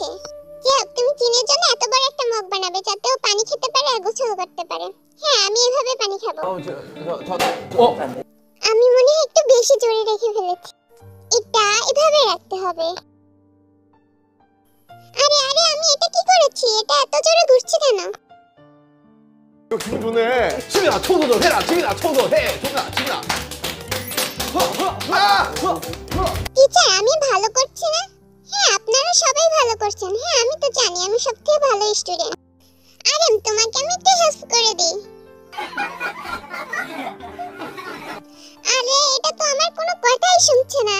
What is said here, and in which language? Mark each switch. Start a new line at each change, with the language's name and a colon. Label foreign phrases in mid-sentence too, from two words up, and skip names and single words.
Bangla: জিও, তুমি চিনের জন্য এত বড় একটা মগ বানাবে যাতে ও পানি খেতে পারে আর গোসল করতে পারে। হ্যাঁ, আমি এভাবে পানি খাবো। আমি মনে হয় একটু বেশি জোরে রেখে ফেলেছি। এটা এভাবে রাখতে হবে। আরে আরে আমি এটা কি করেছি? এটা এত জোরে ঘুরছে কেন?
Korean: 기분 좋네. 지민아 초도도 해라. 지민아 초도 해. 지민아.
Bangla: টিচার আমি ভালো করছি না? হ্যাঁ আপনারা সবাই ভালো করছেন। হ্যাঁ আমি তো জানি, আমি সবথেকে ভালো স্টুডেন্ট। আরে তোমাকে আমি একটু হেল্প করে দিই। আরে এটা তো আমার কোনো কথাই শুনছে না।